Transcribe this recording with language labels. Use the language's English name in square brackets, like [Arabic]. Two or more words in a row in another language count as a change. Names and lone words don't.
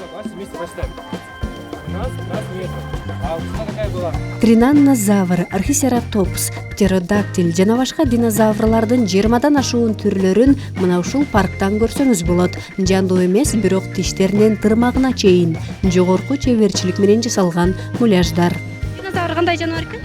[Russian] вместе посчитаем. У нас нету. А у тебя какая была? [Kyrgyz] Тринаннозавр, архисератопс, птеродактиль жана башка динозаврлардын 20дан ашуун түрлөрүн мына ушул парктан көрсөңүз болот. Жандуу эмес, бирок тиштеринен тырмагына чейин жогорку чеберчилик менен жасалган муляждар. Динозавр кандай жаныбар экен?